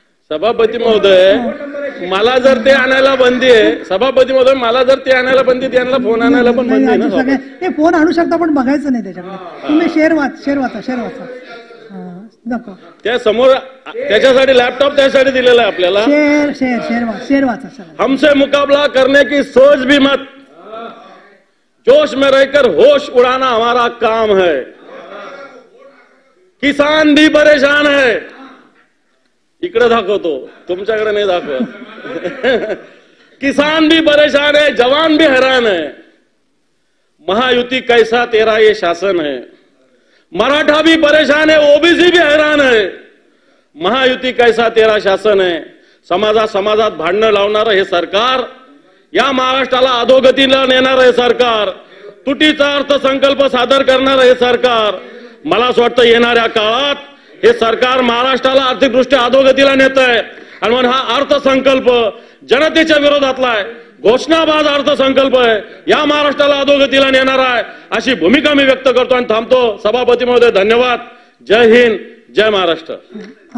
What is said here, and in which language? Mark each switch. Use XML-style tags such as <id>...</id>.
<mr>सभापती महोदय मला जर ते आणायला बंदी आहे, सभापती महोदय मला जर ते आणायला बंदी, त्यांना फोन आणायला पण बंदी आहे ना. ते फोन आणू शकता पण बघायचं नाही त्याच्याकडे. तुम्ही शेअर वाचा दाखव. त्या समोर त्याच्यासाठी लॅपटॉप त्यासाठी दिलेला आहे आपल्याला. शेअर वाचा.</mr> <hi>हमसे मुकाबला करने की सोच भी मत, जोश में रहकर होश उड़ाना हमारा काम है. किसान भी परेशान है.</hi> <mr>इकडे दाखवतो, तुमच्याकडे नाही दाखवत.</mr> <hi>किसान भी परेशान है, जवान भी हैरान है. महायुति कैसा तेरा ये शासन है. मराठा भी परेशान है, ओबीसी भी हैरान है. महायुति कैसा तेरा शासन है.</hi> <mr>समाजात भांडणं लावणारं हे सरकार, या महाराष्ट्राला अधोगतीला नेणारं हे सरकार, तुटीचा अर्थसंकल्प सादर करणारं हे सरकार. मला असं वाटतं येणाऱ्या काळात हे सरकार महाराष्ट्राला आर्थिकदृष्ट्या अधोगतीला नेत आहे. आणि म्हणून हा अर्थसंकल्प जनतेच्या विरोधातला आहे, घोषणाबाज अर्थसंकल्प आहे, या महाराष्ट्राला अधोगतीला नेणारा आहे, अशी भूमिका मी व्यक्त करतो आणि थांबतो. सभापती महोदय धन्यवाद. जय हिंद, जय महाराष्ट्र.</mr>